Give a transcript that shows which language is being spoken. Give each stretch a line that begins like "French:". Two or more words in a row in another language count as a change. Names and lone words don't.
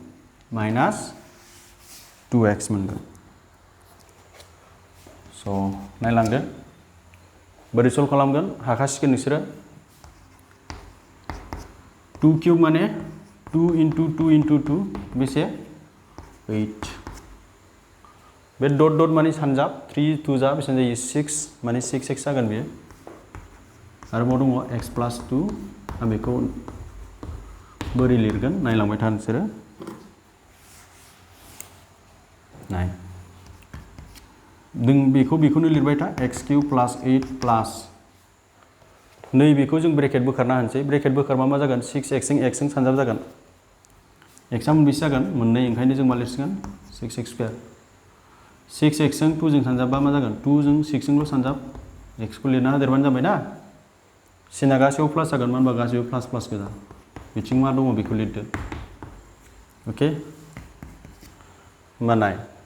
Bodo: -2x मोनगोन स' नायलांदो बोरै सल्भ खालामगोन हाखासिगोन नोंसोरो 2 क्यूब माने
English: 2 into 2 into 2
Bodo: बेसे 8 बे
English: dot dot
Bodo: माने सानजाब 3 2 जा बेसेबां जायो 6 माने 6x जागोन बेयो आरोबाव दङ x plus 2 आं बेखौ बोरै लिरगोन नायलांबाय था नोंसोरो नाय जों बेखौनो लिरबाय था
English: x cube plus 8 plus
Bodo: नैबेखौ जों ब्रेकेट बोखारना होनोसै ब्रेकेट बोखारबा मा जागोन 6x जों x जों सानजाब जागोन x आ मोनबेसे जागोन मोननै ओंखायनो जों मा लिरसिगोन 6x स्क्वायर 6x जों 2 जों सानजाबबा मा जागोन 2 जों 6 जोंल' सानजाब x खौ लिरना होदेरबानो जाबाय ना सिना गासैयाव प्लास जागोन मानो होनबा गासैयाव प्लास प्लास गोजा बिथिं मा दङ बेखौ लिरदो ओके होमबा नाय